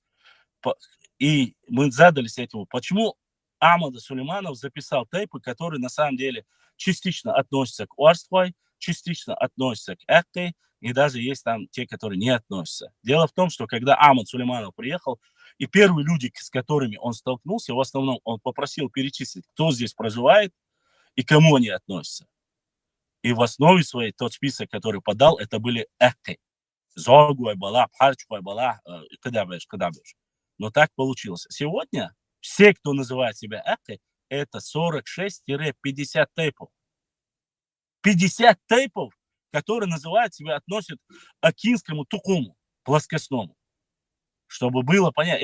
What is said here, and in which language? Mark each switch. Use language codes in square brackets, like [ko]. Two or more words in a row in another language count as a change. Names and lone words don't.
[ru] И мы задались этим, почему Ахмад Сулейманов записал тейпы, которые на самом деле частично относятся к Уарствай, частично относятся к Экке, и даже есть там те, которые не относятся. Дело в том, что когда Ахмад Сулейманов приехал, и первые люди, с которыми он столкнулся, в основном он попросил перечислить, кто здесь проживает и кому они относятся. И в основе своей тот список, который подал, это были Экке. [ce] Зогуай бала, Пхарчуай бала, кадабеш. [ru] Но так получилось. Сегодня все, кто называет себя Экке, это 46-50 тейпов. 50 тейпов, которые называют себя, относят к акинскому тухуму, плоскостному. чтобы было понятно.